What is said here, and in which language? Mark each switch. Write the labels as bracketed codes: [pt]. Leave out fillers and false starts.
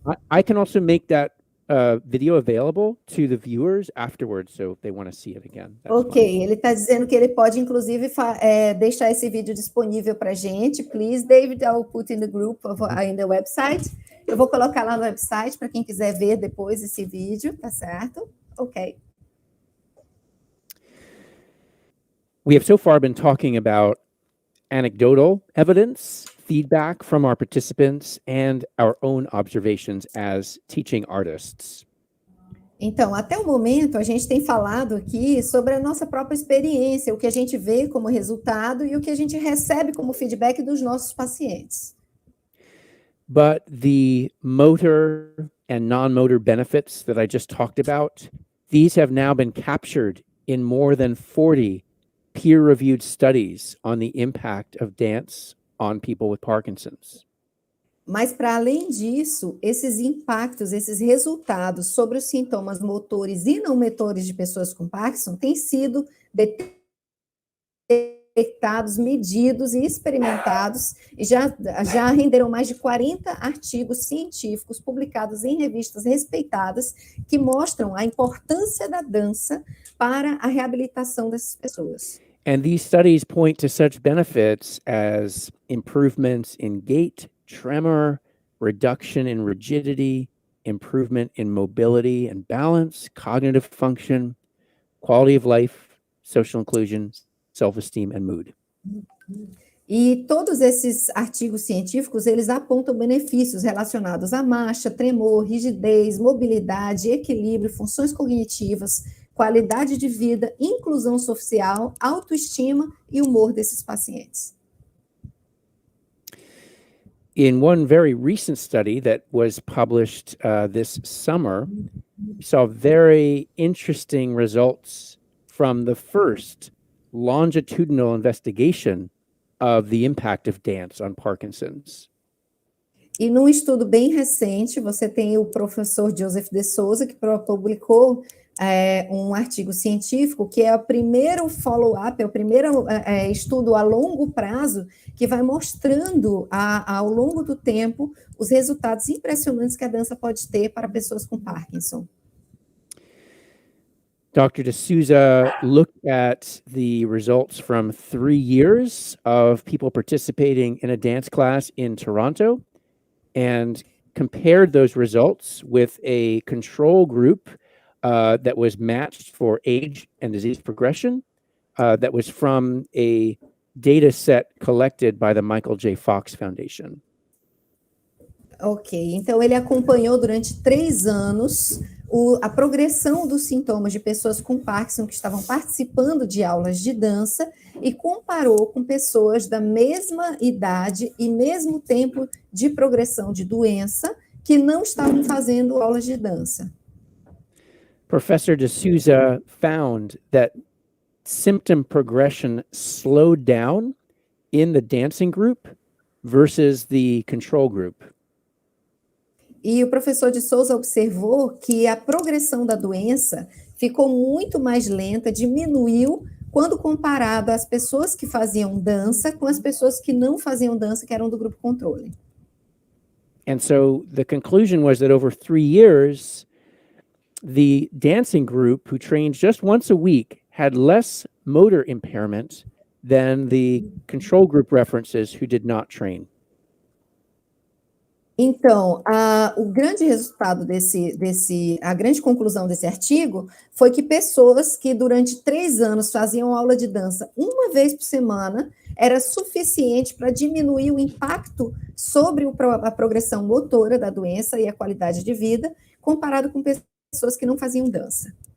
[en] I can also make that video available to the viewers afterwards, so if they want to see it again. Ok, fine. [pt] Ele está dizendo que ele pode, inclusive, deixar esse vídeo disponível para a gente. [en] Please, David, I will put in the group in the website. [pt] Eu vou colocar lá no website para quem quiser ver depois esse vídeo, tá certo? Ok. [en] We have so far been talking about anecdotal evidence, feedback from our participants, and our own observations as teaching artists. [pt] Então, até o momento, a gente tem falado aqui sobre a nossa própria experiência, o que a gente vê como resultado e o que a gente recebe como feedback dos nossos pacientes. [en] But the motor and non-motor benefits that I just talked about, these have now been captured in more than 40 peer-reviewed studies on the impact of dance on people with Parkinson's. [pt] Mas, para além disso, esses impactos, esses resultados sobre os sintomas motores e não motores de pessoas com Parkinson têm sido detectados, medidos e experimentados, e já renderam mais de 40 artigos científicos publicados em revistas respeitadas que mostram a importância da dança para a reabilitação dessas pessoas. [en] And these studies point to such benefits as improvements in gait, tremor, reduction in rigidity, improvement in mobility and balance, cognitive function, quality of life, social inclusion, self-esteem and mood. [pt] E todos esses artigos científicos, eles apontam benefícios relacionados à marcha, tremor, rigidez, mobilidade, equilíbrio, funções cognitivas, qualidade de vida, inclusão social, autoestima e humor desses pacientes. [en] In one very recent study that was published this summer, we saw very interesting results from the first longitudinal investigation of the impact of dance on Parkinson's. [pt] E num estudo bem recente, você tem o professor Joseph de Souza, que publicou um artigo científico, que é o primeiro follow-up, é o primeiro estudo a longo prazo, que vai mostrando ao longo do tempo os resultados impressionantes que a dança pode ter para pessoas com Parkinson. [en] Dr. de Souza looked at the results from 3 years of people participating in a dance class in Toronto and compared those results with a control group that was matched for age and disease progression that was from a data set collected by the Michael J. Fox Foundation. [pt] Ok, então ele acompanhou durante 3 anos a progressão dos sintomas de pessoas com Parkinson que estavam participando de aulas de dança e comparou com pessoas da mesma idade e mesmo tempo de progressão de doença que não estavam fazendo aulas de dança. [en] Professor de Souza found that symptom progression slowed down in the dancing group versus the control group. [pt] E o professor de Souza observou que a progressão da doença ficou muito mais lenta, diminuiu quando comparado às pessoas que faziam dança com as pessoas que não faziam dança, que eram do grupo controle. [en] And so the conclusion was that over 3 years, the dancing group who trained just once a week had less motor impairment than the control group references who did not train. [pt] Então, o grande resultado a grande conclusão desse artigo foi que pessoas que durante 3 anos faziam aula de dança uma vez por semana era suficiente para diminuir o impacto sobre a progressão motora da doença e a qualidade de vida, comparado com pessoas que não faziam dança.